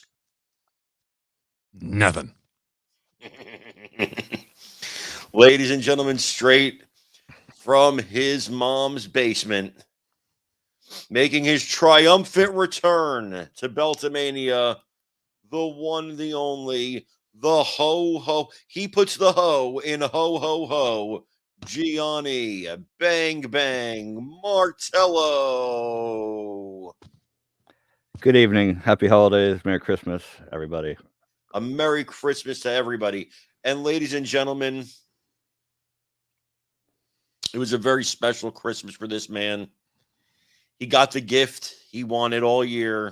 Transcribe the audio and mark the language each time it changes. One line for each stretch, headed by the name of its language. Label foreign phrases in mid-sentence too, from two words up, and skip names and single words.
English: Nothing. Ladies and gentlemen, straight from his mom's basement, making his triumphant return to Beltomania, the one, the only, the ho-ho. He puts the ho in ho-ho-ho. Gianni Bang Bang Martello. Good evening. Happy holidays. Merry Christmas, everybody. A Merry Christmas to everybody. And ladies and gentlemen, it was a very special Christmas for this man. He got the gift he wanted all year.